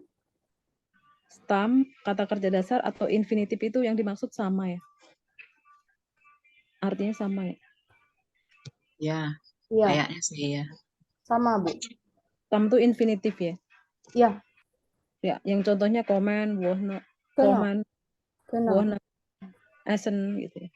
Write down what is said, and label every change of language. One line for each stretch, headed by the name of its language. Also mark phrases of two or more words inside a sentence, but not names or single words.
Indonesian: Stam, kata kerja dasar atau infinitif itu yang dimaksud sama ya? Artinya sama ya? Ya, ya, kayaknya sih ya. sama, Bu. Tam itu infinitif ya? Ya, Ya, yang contohnya komen, wohna, genau. komen, Genau. wohna, esen gitu ya.